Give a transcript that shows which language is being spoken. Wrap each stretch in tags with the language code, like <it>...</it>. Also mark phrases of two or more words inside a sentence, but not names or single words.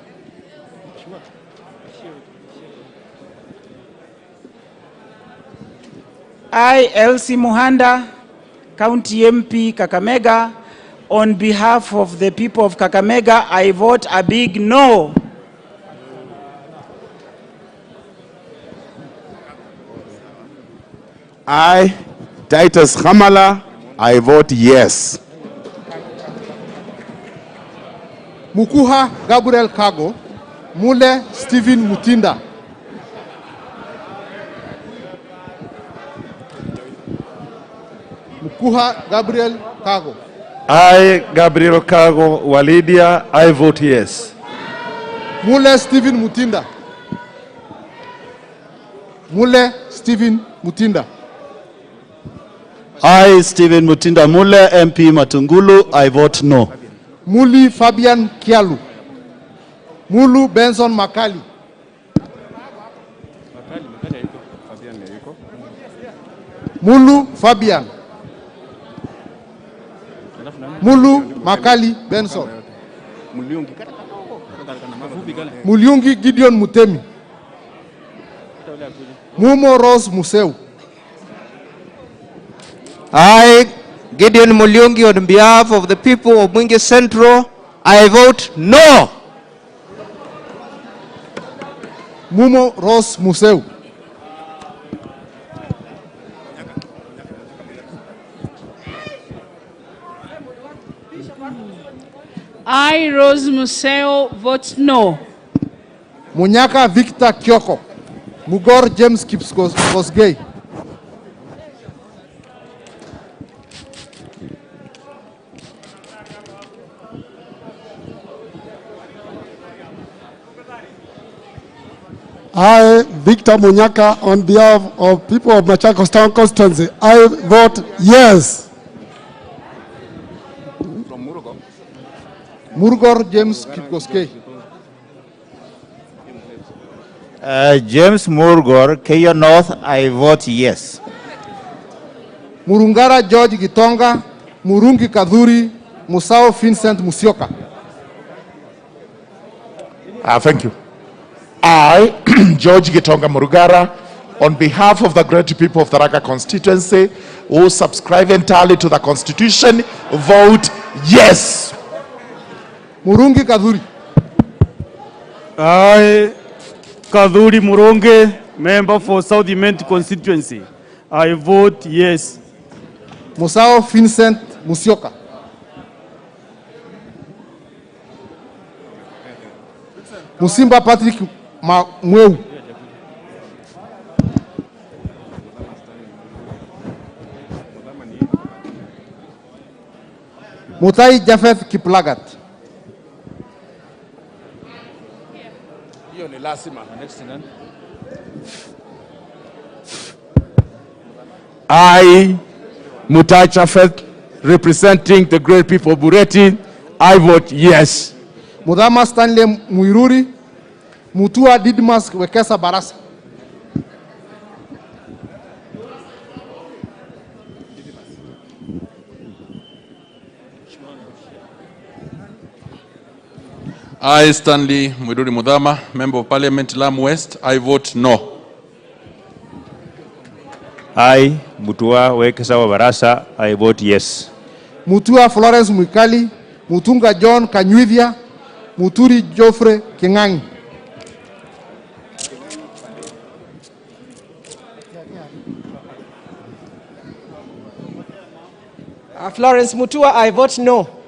<en>I, Elsie Muhanda, County MP Kakamega, on behalf of the people of Kakamega, I vote a big no. I, Titus Hamala, I vote yes. Mukuha Gabriel Kago. Mule Stephen Mutinda. Mukuha Gabriel Kago. I, Gabriel Kago Walidia, I vote yes. Mule Stephen Mutinda. Mule Stephen Mutinda. I, Stephen Mutinda Mule, MP Matungulu, I vote no. Muli Fabian Kialu. Mulu Benson Makali. Mulu Fabian. Mulu Makali Benson. Muliungi Gideon Mutemi. Mumo Rose Museu. I, Gideon Muliungi, on behalf of the people of Mwingi Central, I vote no. Mumo Rose Museu. I, Rose Museo, vote no. Munyaka Victor Kyoko. Mugor James Kosgei. I, Victor Munyaka, on behalf of people of Machakos Town constituency, I vote yes. Murgor James Kipkoskei. James Murgor, Keyo North, I vote yes. Murungara George Gitonga. Murungi Kadhuri. Musao Vincent Musioka. Thank you. I, George Gitonga Murugara, on behalf of the great people of the Raga constituency who subscribe entirely to the constitution, vote yes. Murungi Kadhuri. I, Kadhuri Murungi, member for South Imenti constituency, I vote yes. Musao Vincent Musioka. Musimba Patrick Mweu. Mutai Jafeth Kiplagat. I, Mutai Chafet, representing the great people of Bureti, I vote yes. Mudama Stanley Muiruri. Mutua Didmas Wekesa Barasa. I, Stanley Mwiduri Mudama, Member of Parliament, Lam West, I vote no. I, Mutua Wekesa Barasa, I vote yes. Mutua Florence Mwikali. Mutunga John Kanyuivia. Muturi Joffrey Kingangi. Florence Mutua, I vote no.</en>